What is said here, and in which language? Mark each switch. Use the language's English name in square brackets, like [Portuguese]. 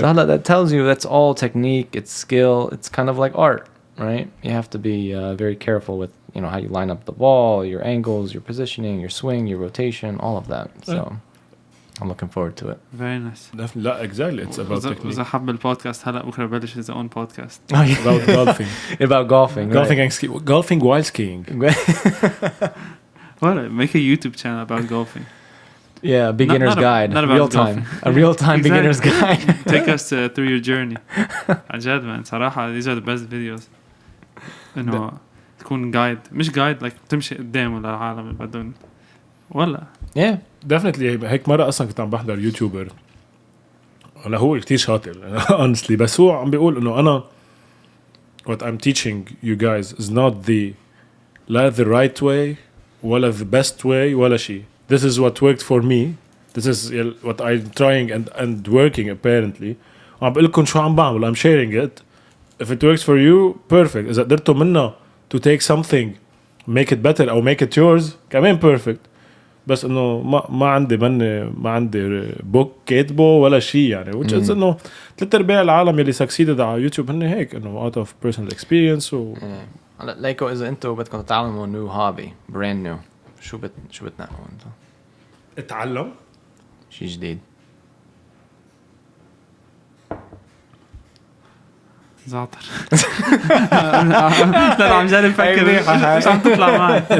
[English] so that tells you that's all technique it's skill it's kind of like art right you have to be very careful with how you line up the ball your angles your positioning your swing your rotation all of that so I'm looking forward to it very nice definitely [Arabic] لا [English] exactly it's about technique [Arabic] إذا حب البودكاست هلا بكرة بلش [English] his own podcast about golfing about golfing and skiing golfing while skiing well make a YouTube channel about golfing yeah beginner's guide not about a real-time beginner's guide take us through your journey [Arabic] عن جد man صراحة [English] these are the best videos [Arabic] إنه تكون جايد مش جايد like تمشي قدام ولا العالم اللي بدون ولا [English] yeah definitely [Arabic] هيك مرة أصلا كنت عم بحضر يوتيوبر أنا هو كتير شاطر honestly بس هو عم بيقول إنه أنا [English] what I'm teaching you guys is not لا the right way ولا the best way ولا شيء this is what worked for me this is what I'm trying and working apparently [Arabic] وعم بقول لكم شو عم بعمل [English] I'm sharing it if it works for you perfect [Arabic] إذا قدرتوا منه [English] to take something make it better أو make it yours كمان perfect [Arabic] بس إنه ما عندي [English] book [Arabic] كاتبه ولا شيء يعني [English] which is [Arabic] إنه 3/4 العالم اللي [English] succeeded [Arabic] على يوتيوب هن هيك إنه [English] out of personal experience [Arabic] هلا ليكو اذا انتوا بدكم تتعلموا نيو هوبي براند نيو شو بتنقوا انتوا؟ اتعلم شيء جديد. زعتر. لا عم جاري افكر مش عم تطلع معي.